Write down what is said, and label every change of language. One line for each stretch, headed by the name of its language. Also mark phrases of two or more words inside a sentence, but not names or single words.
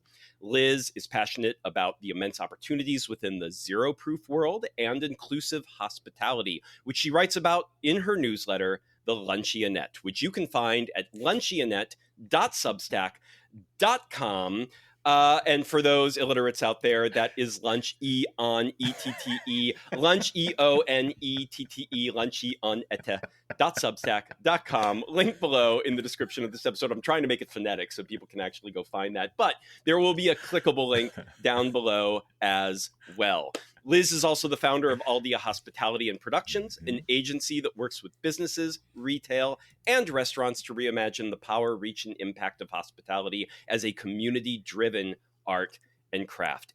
English: Liz is passionate about the immense opportunities within the zero-proof world and inclusive hospitality, which she writes about in her newsletter, The Luncheonette, which you can find at luncheonette.substack.com. And for those illiterates out there, that is lunch E-on-E-T-T-E, lunch E-O-N-E-T-T-E, luncheonette.substack.com. Link below in the description of this episode. I'm trying to make it phonetic so people can actually go find that, but there will be a clickable link down below as well. Liz is also the founder of Aldia Hospitality and Productions, an agency that works with businesses, retail, and restaurants to reimagine the power, reach, and impact of hospitality as a community-driven art and craft.